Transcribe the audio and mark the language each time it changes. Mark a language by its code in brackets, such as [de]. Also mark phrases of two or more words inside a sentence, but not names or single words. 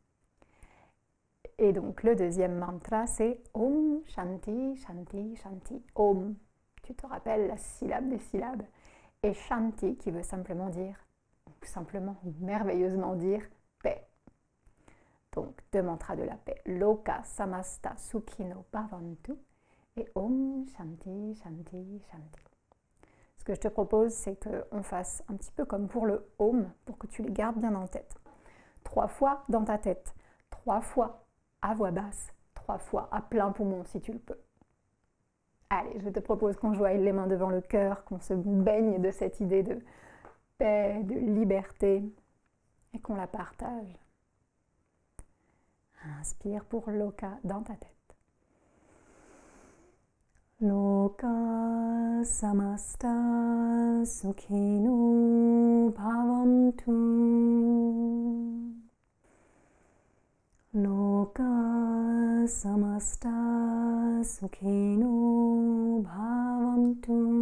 [fr] Et donc le deuxième mantra, c'est [sa] ॐ शान्ति शान्ति शान्ति. [fr] Om, tu te rappelles la syllabe des syllabes. Et Shanti qui veut simplement dire, ou simplement merveilleusement dire, paix. Donc 2 mantras de la paix. [sa] लोकाः समस्ताः सुखिनो भवन्तु et ॐ शान्ति शान्ति शान्ति. [fr] Ce que je te propose, c'est qu'on fasse un petit peu comme pour le Om, pour que tu les gardes bien en tête. 3 fois dans ta tête, 3 fois à voix basse, 3 fois à plein poumon si tu le peux. Allez, je te propose qu'on joigne les mains devant le cœur, qu'on se baigne de cette idée de paix, de liberté et qu'on la partage. Inspire pour Loka dans ta tête. [sa] लोकाः समस्ताः सुखिनो भवन्तु. लोकाः समस्ताः सुखिनो भवन्तु.